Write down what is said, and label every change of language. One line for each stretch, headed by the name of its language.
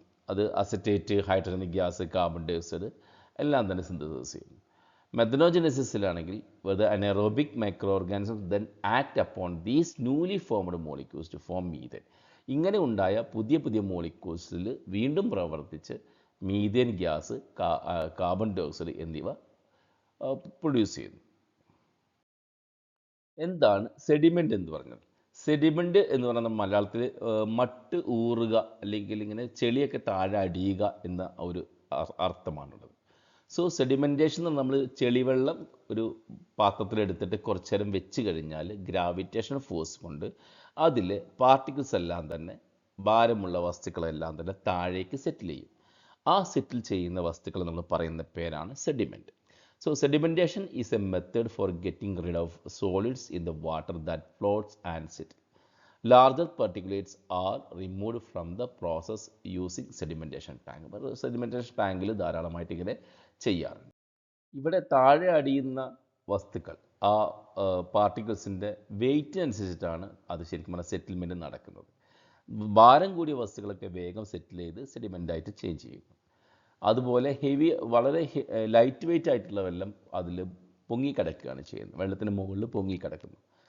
Malayalam: അത് acetate, ഹൈഡ്രജനിക് gas, carbon dioxide എല്ലാം തന്നെ സിന്തസിസ് ചെയ്യുന്നു.
English: മെഥനോജനസിസിലാണെങ്കിൽ the anaerobic microorganisms then act upon these newly formed molecules to form methane.
Malayalam: ഇങ്ങനെ ഉണ്ടായ പുതിയ പുതിയ മോളിക്യൂൾസിൽ വീണ്ടും പ്രവർത്തിച്ച് മീഥേൻ ഗ്യാസ്, കാർബൺ ഡയോക്സൈഡ് എന്നിവ പ്രൊഡ്യൂസ് ചെയ്യുന്നു. എന്താണ് സെഡിമെൻ്റ് എന്ന് പറഞ്ഞത്? സെഡിമെൻ്റ് എന്ന് പറയുന്നത് മലയാളത്തിൽ മട്ട് ഊറുക അല്ലെങ്കിൽ ഇങ്ങനെ ചെളിയൊക്കെ താഴെ അടിയുക എന്ന ഒരു അർത്ഥമാണുള്ളത്. സോ സെഡിമെൻറ്റേഷൻ നമ്മൾ ചെളിവെള്ളം ഒരു പാത്രത്തിലെടുത്തിട്ട് കുറച്ച് നേരം വെച്ച് കഴിഞ്ഞാൽ ഗ്രാവിറ്റേഷൻ ഫോഴ്സ് കൊണ്ട് അതിൽ പാർട്ടിക്കിൾസ് എല്ലാം തന്നെ, ഭാരമുള്ള വസ്തുക്കളെല്ലാം തന്നെ താഴേക്ക് സെറ്റിൽ ചെയ്യും. ആ സെറ്റിൽ ചെയ്യുന്ന വസ്തുക്കൾ നമ്മൾ പറയുന്ന പേരാണ് sediment.
English: So sedimentation is a method for getting rid of solids in the water that floats and settle. Larger particulates are removed from the process using sedimentation tank.
Malayalam: Sedimentation ടാങ്കിൽ ധാരാളമായിട്ട് ഇങ്ങനെ ചെയ്യാറുണ്ട്. ഇവിടെ താഴെ അടിയുന്ന വസ്തുക്കൾ ആ പാർട്ടിക്കിൾസിൻ്റെ വെയിറ്റിനനുസരിച്ചിട്ടാണ് അത് ശരിക്കും പറഞ്ഞാൽ സെറ്റിൽമെൻറ്റ് നടക്കുന്നത്. ഭാരം കൂടിയ വസ്തുക്കളൊക്കെ വേഗം സെറ്റിൽ ചെയ്ത് സെഡിമെൻ്റായിട്ട് ചേഞ്ച് ചെയ്യും. അതുപോലെ വളരെ ലൈറ്റ് വെയിറ്റ് ആയിട്ടുള്ള വെള്ളം അതിൽ പൊങ്ങിക്കിടക്കുകയാണ് ചെയ്യുന്നത്, വെള്ളത്തിന് മുകളിൽ പൊങ്ങിക്കിടക്കുന്നു.